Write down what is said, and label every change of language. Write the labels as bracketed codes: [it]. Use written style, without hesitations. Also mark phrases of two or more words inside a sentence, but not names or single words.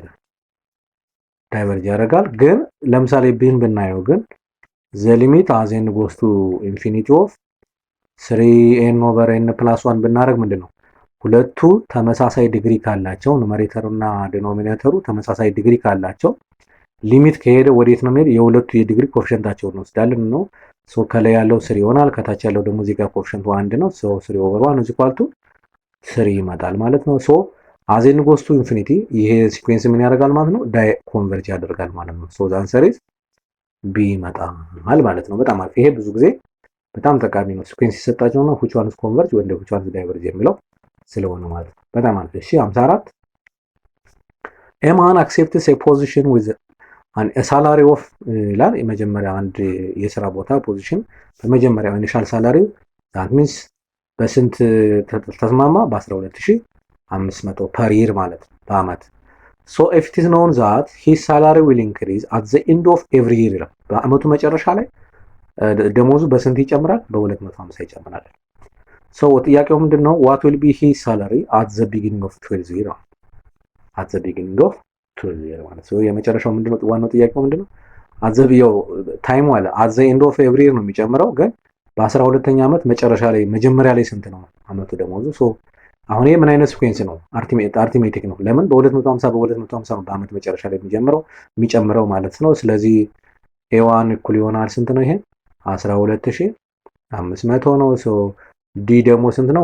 [am] ያደርጋል። ግን ለምሳሌ ቢን ብናየው ግን [en] the limit as n goes to infinity of 3n over n plus 1 [am] ብናደርግ ምንድነው ሁለቱ ተመሳሳይ ዲግሪ ካላቸው ኑሜሬተሩ እና ዲኖሚኔተሩ ተመሳሳይ ዲግሪ ካላቸው ሊሚት ከሄደ ወዴት ነው የሚሄድ? የሁለቱ የዲግሪ ኮኤፊሺየንታቸውን እንወስዳለን ነው። ሶ ከላይ ያለው 3 ይሆናል ከታች ያለው ደግሞ እዚህ ጋር ኮኤፊሺየንቱ 1 ነው። ሶ [en] 3 over 1 is equal to 3 [am] ይመጣል ማለት ነው። ሶ [en] as n goes to infinity [am] ይሄ ሲኩዌንስ ምን ያደርጋል ማለት ነው? ኮንቨርጅ ያደርጋል ማለት ነው። ሶ [en] the answer is b [am] ይመጣል ማለት ነው። በጣም አሪፍ። ይሄ ብዙ ጊዜ በጣም ጠቃሚ ነው። ሲኩዌንስ ሲሰጣቸው ነው [en] which one is converge [am] ወይም [en] which one is diverge [am] የሚለው ስለሆነ ማለት ነው። በጣም አሪፍ። እሺ 54 [en] a man accepts a position with a salary of [am] ይላል። የመጀመሪያ አንድ የሥራ ቦታ ፖዚሽን በመጀመሪያው [en] initial salary that means [am] በስንት ተስማማ? [en] በ12500 per year [am] ማለት ነው በአመት። [en] so if it is known that his salary will increase at the end of every year [am] ይላል። በአመቱ መጨረሻ ላይ ደሞዙ በስንት ይጨምራል? በ250 ይጨምራል። so ጥያቄው ምንድነው? [en] what will be his salary at the beginning of 12 year at the beginning of 12 year [am] ማለት ነው። የመጨረሻው ምንድነው? ዋናው ጥያቄው ምንድነው? አዘብየው ታይሙ አለ [en] at the end of every year [am] ነው የሚጨምረው ግን በ12ኛ አመት መጨረሻ ላይ መጀመሪያ ላይ ስንት ነው አመቱ ደሞዙ? ሶ አሁን ይሄ ምን አይነት ሲኩዌንስ ነው? አርቲሜቲክ ነው። ለምን በ250 ነው በአመት መጨረሻ ላይ የሚጨምረው ማለት ነው። ስለዚህ ኤዋን እኩል ይሆናል ስንት ነው? ይሄ 12500 ነው። ሶ ዲ ደግሞ ስንት ነው?